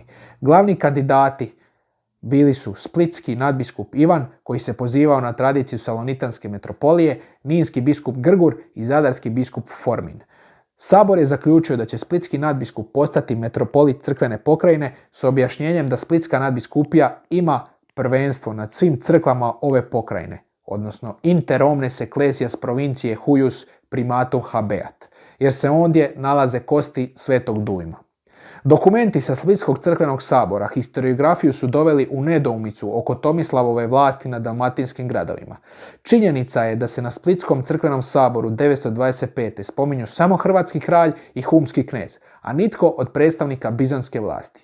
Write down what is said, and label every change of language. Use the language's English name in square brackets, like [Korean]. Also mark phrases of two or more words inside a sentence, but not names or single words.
[Croatian] Glavni kandidati bili su splitski nadbiskup Ivan, koji se pozivao na tradiciju salonitanske metropolije, ninski biskup Grgur i zadarski biskup Formin. Sabor je zaključio da će splitski nadbiskup postati metropolit crkvene pokrajine s objašnjenjem da splitska nadbiskupija ima prvenstvo nad svim crkvama ove pokrajine, odnosno [Latin] inter omnes ecclesias provincie huius primatum habeat, [Croatian] jer se ondje nalaze kosti svetog Dujma. Dokumenti sa Splitskog crkvenog sabora historiografiju su doveli u nedoumicu oko Tomislavove vlasti nad dalmatinskim gradovima. Činjenica je da se na Splitskom crkvenom saboru 925. spominju samo hrvatski kralj i humski knez, a nitko od predstavnika bizantske vlasti.